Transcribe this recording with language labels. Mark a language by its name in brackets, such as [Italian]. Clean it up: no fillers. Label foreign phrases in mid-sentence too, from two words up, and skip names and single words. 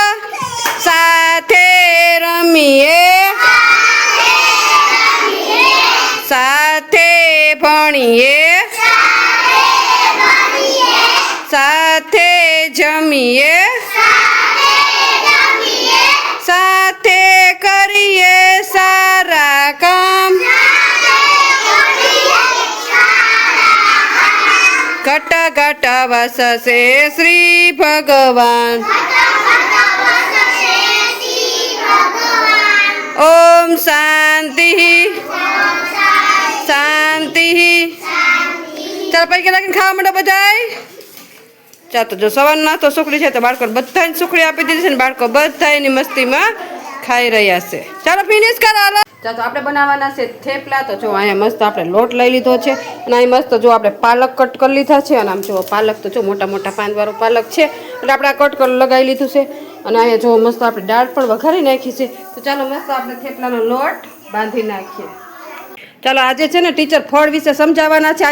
[Gujarati] સાથે રમીએ, સાથે ભણીએ, સાથે જમીએ, સાથે કરીએ સારા કામ। ઘટ ઘટ વસસે શ્રી ભગવાન। [Sanskrit] ओम शांति शांति। [Gujarati] ચલ પૈકે લાગીને ખાવા માંડો બધાય। ચાલ તો જો સવારનો નાસ્તો સુખડી છે, તો બાળકો બધાને સુખડી આપી દીધી છે ને બાળકો બધાયની મસ્તીમાં ખાઈ રહ્યા છે। ચાલો ફિનિશ કરો હાલો। ચાલ તો આપણે બનાવવાના છે થેપલા। તો જો અહીંયા મસ્ત આપણે લોટ લઈ લીધો છે અને અહીં મસ્ત જો આપણે પાલક કટ કરી લીધા છે। અને આમ જો પાલક તો જો મોટા મોટા પાંદવાળો પાલક છે, એટલે આપણે આ કટ કરી લગાવી લીધું છે। અને અહીંયા જો મસ્ત આપણે દાળ પણ વઘારી નાખી છે। તો ચાલો મસ્ત આપણે થેપલાનો લોટ બાંધી નાખીએ। ચાલો આજે છે ને ટીચર ફળ વિશે સમજાવવાના છે।